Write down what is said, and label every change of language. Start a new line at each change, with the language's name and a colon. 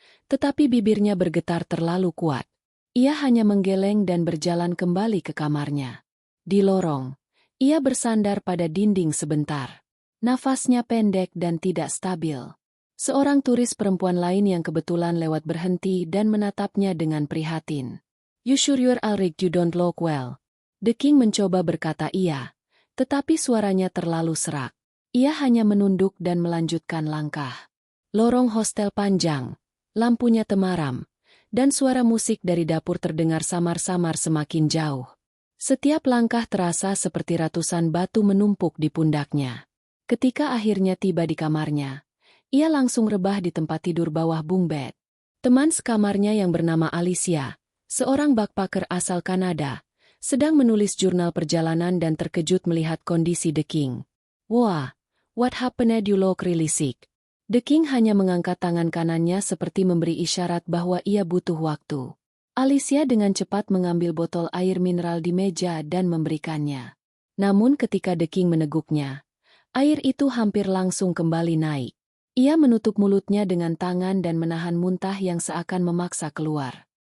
Indonesian: Tetapi bibirnya bergetar terlalu kuat. Ia hanya menggeleng dan berjalan kembali ke kamarnya. Di lorong, ia bersandar pada dinding sebentar. Nafasnya pendek dan tidak stabil. Seorang turis perempuan lain yang kebetulan lewat berhenti dan menatapnya dengan prihatin.
English: "You sure you're alright, you don't look well?"
Indonesian: The King mencoba berkata iya. Tetapi suaranya terlalu serak. Ia hanya menunduk dan melanjutkan langkah. Lorong hostel panjang, lampunya temaram, dan suara musik dari dapur terdengar samar-samar semakin jauh. Setiap langkah terasa seperti ratusan batu menumpuk di pundaknya. Ketika akhirnya tiba di kamarnya, ia langsung rebah di tempat tidur bawah bunk bed. Teman sekamarnya yang bernama Alicia, seorang backpacker asal Kanada, sedang menulis jurnal perjalanan dan terkejut melihat kondisi The King.
English: "Wah, what happened, you look really sick?"
Indonesian: The King hanya mengangkat tangan kanannya seperti memberi isyarat bahwa ia butuh waktu. Alicia dengan cepat mengambil botol air mineral di meja dan memberikannya. Namun ketika The King meneguknya, air itu hampir langsung kembali naik. Ia menutup mulutnya dengan tangan dan menahan muntah yang seakan memaksa keluar.